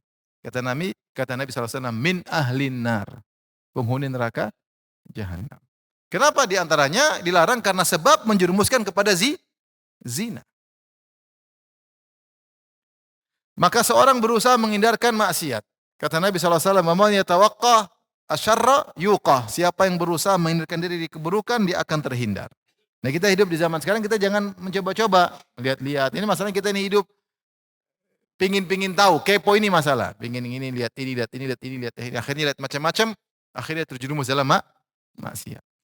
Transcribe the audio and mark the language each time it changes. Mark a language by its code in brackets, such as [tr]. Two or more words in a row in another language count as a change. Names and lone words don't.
[id] Kata Nabi SAW, [ar] من أهل النار. [id] Penghuni neraka jahanam. Kenapa di antaranya dilarang? Karena sebab menjerumuskan kepada zina. Maka seorang berusaha menghindarkan maksiat. Kata Nabi SAW, [ar] "من يتوق الشر يوقه." [id] Siapa yang berusaha menghindarkan diri dari keburukan, dia akan terhindar. Nah, kita hidup di zaman sekarang, kita jangan mencoba-coba. Lihat-lihat. Ini masalahnya kita ini hidup pingin tahu, kepo ini masalah. Pingin ini, lihat ini, lihat ini, lihat ini, lihat ini. Akhirnya lihat macam-macam, akhirnya terjerumus dalam maksiat.